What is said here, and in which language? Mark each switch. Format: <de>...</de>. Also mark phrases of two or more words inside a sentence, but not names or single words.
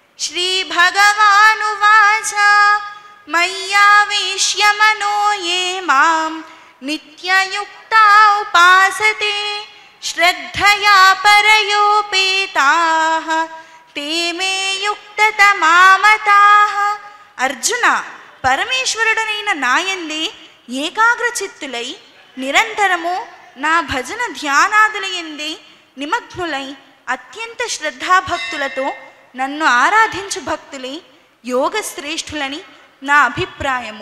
<sa>श्रीभगवानुवाच मय्यावेश्य मनो ये मां नित्ययुक्ता उपासते श्रद्धया परयोपेताः ते मे युक्ततमामताः.</sa> <te>అర్జున, పరమేశ్వరుడనైన నాయందే ఏకాగ్రచిత్తులై నిరంతరము నా భజన ధ్యానాదులయందే నిమగ్నులై అత్యంత శ్రద్ధాభక్తులతో నన్ను ఆరాధించు భక్తులే యోగశ్రేష్ఠులని నా అభిప్రాయము.</te>